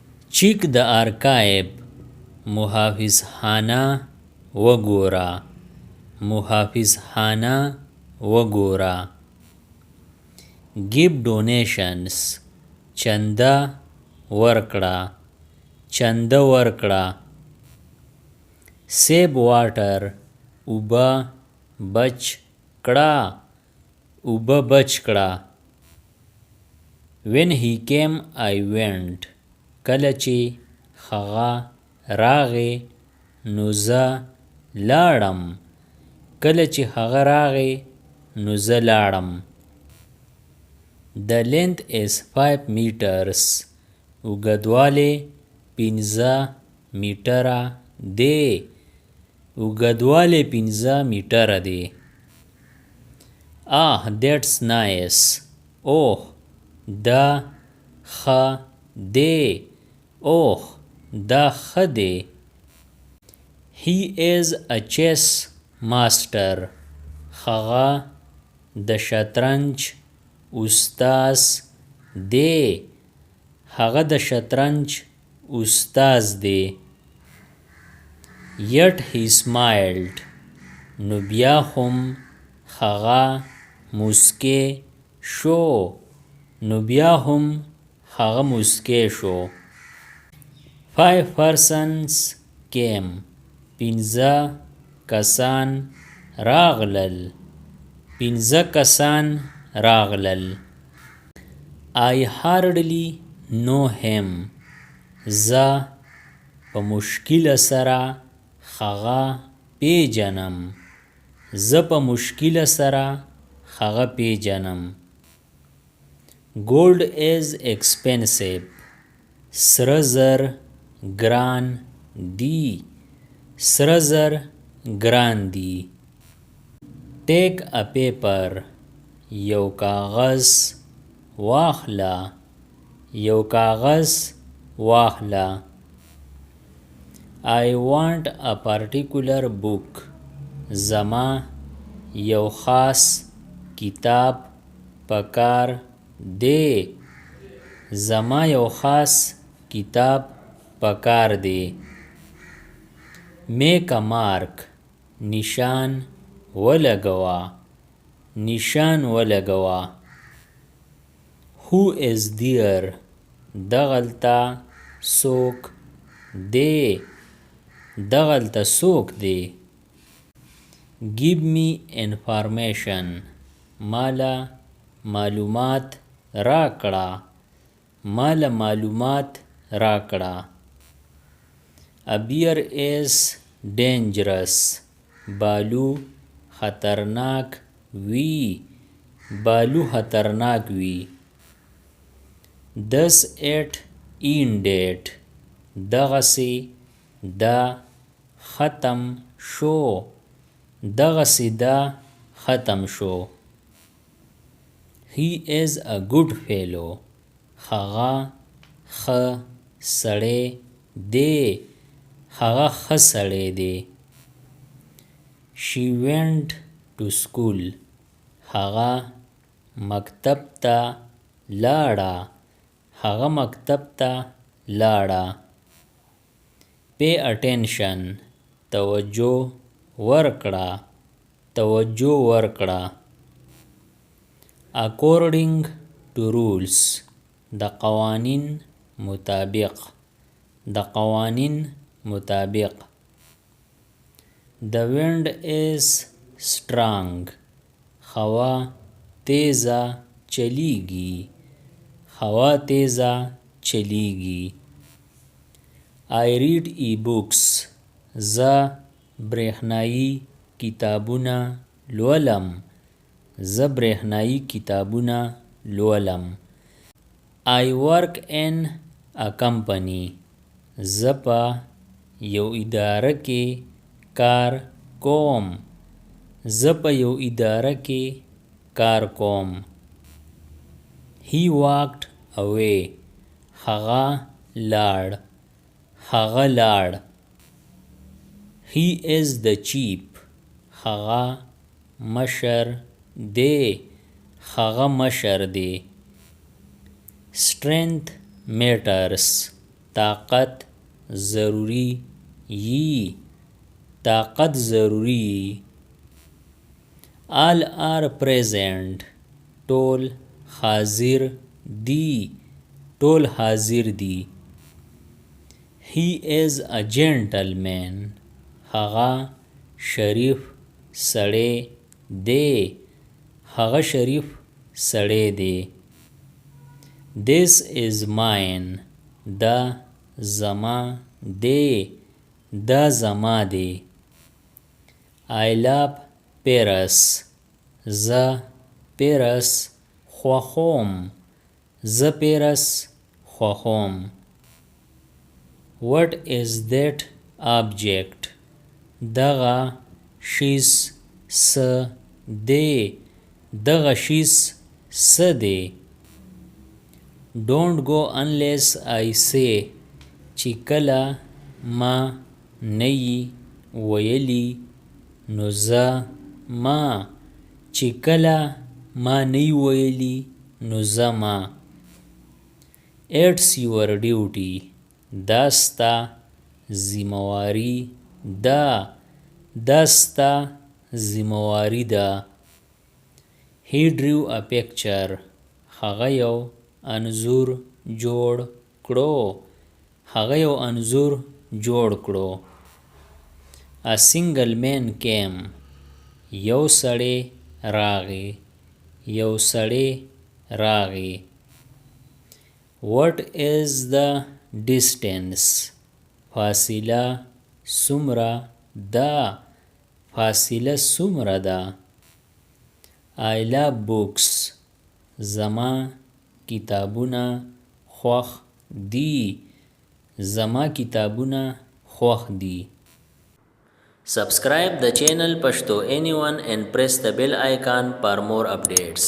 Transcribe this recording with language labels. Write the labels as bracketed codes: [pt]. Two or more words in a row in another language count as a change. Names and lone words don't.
[ps] چیک د آرکایب محافظ خانه وګوره، محافظ خانه وګوره. [en] give donations [ps] چنده ورکړه، چنده ورکړه. [en] save water [ps] اوبه بچ کړه، اوبه بچ کړه. [en] when he came I went [ps] کله چې هغه راغی نو زه لاړم، کله چې هغه راغی نو زه لاړم. [en] the length is 5 meters [ps] اوږدوالی 15 میټره دی، اوږدوالی 15 میټره دی. [en] ah that's nice [ps] اوه دا ښه دی، اوه دا ښه دی. [en] he is a chess master [ps] هغه د شطرنج استاز دی، هغه د شطرنج استاز دی. [en] yet he smiled [ps] نو بیا هم هغه موسکی شو، نو بیا هم هغه موسکی شو. [en] 5 persons came [ps] 15 کسان راغلل، 15 کسان راغلل. [en] I hardly know him [ps] زه په مشکل سره هغه پیژنم، زه په مشکل سره هغه پیژنم. [en] gold is expensive [ps] سره زر ګران دی، سره زر ګران دی. [en] take a paper [ps] یو کاغذ واخله، یو کاغذ واخله. [en] I want a particular book [ps] زما یو خاص کتاب پکار دی، زما یو خاص کتاب پکار دی. [en] make a mark [ps] نشان ولګوه، نشان ولګوه. [en] who is there [ps] دغلته څوک دی، دغلته څوک دی. [en] give me information [ps] مالا معلومات راکړه، مالا معلومات راکړه. [en] a bear is dangerous [ps] بالو خطرناک وي، بالو خطرناک وي. [en] thus it ended [ps] دغسې دا ختم شو، دغسې دا ختم شو. [en] he is a good fellow [ps] هغه ښه سړی دی، هغه ښه سړی دی. [en] she went to school [ps] هغه مکتب ته لاړه، هغه مکتب ته لاړه. [en] pay attention [ps] توجه ورکړه، توجه ورکړه. [en] according to rules [ps] د قوانین مطابق، د قوانین مطابق. [en] the wind is strong [ps] هوا تیزه چلیږي، هوا تیزه چلیږي. [en] I read e-books [ps] زه برېښنایي کتابونه لولم، زه برېښنایي کتابونه لولم. [en] I work in a company [ps] زه په یو اداره کې کار کوم، زه په یو اداره کې کار کوم. [en] he walked away [ps] هغه لاړ، هغه لاړ. [en] he is the chief [ps] هغه مشر دی، هغه مشر دی. [en] strength matters [ps] طاقت ضروری یی طاقت ضروری یی [en] all are present [ps] ټول حاضر دی ټول حاضر دی [en] he is a [ps] gentleman هغه شریف سړی دی هغه شریف سړی دی [en] this is mine [ps] دا زما دی دا زما دی [en] I love Paris [ps] زه پیرس خوښوم زه پیرس خوښوم [en] what is that object [ps] دغه شیز څه دی دغه شیز څه دی [en] don't go unless I say [ps] چې کله ما نه یې ویلي نو زه ما چې کله ما نه یې ویلي نو زه ما [en] it's your duty [ps] دا ستا ذمواري ده دا ستا ذمواري ده [en] he drew a picture [ps] هغه یو انځور جوړ کړو هغه یو انځور جوړ کړو [en] a single man came [ps] یو سړی راغی یو سړی راغی [en] what is the distance [ps] فاصله څومره ده فاصله څومره ده [en] I love books [ps] زما کتابونه خوښ دي زما کتابونه خوښ دي [en] Subscribe the channel Pashto Anyone and press the bell icon for more updates.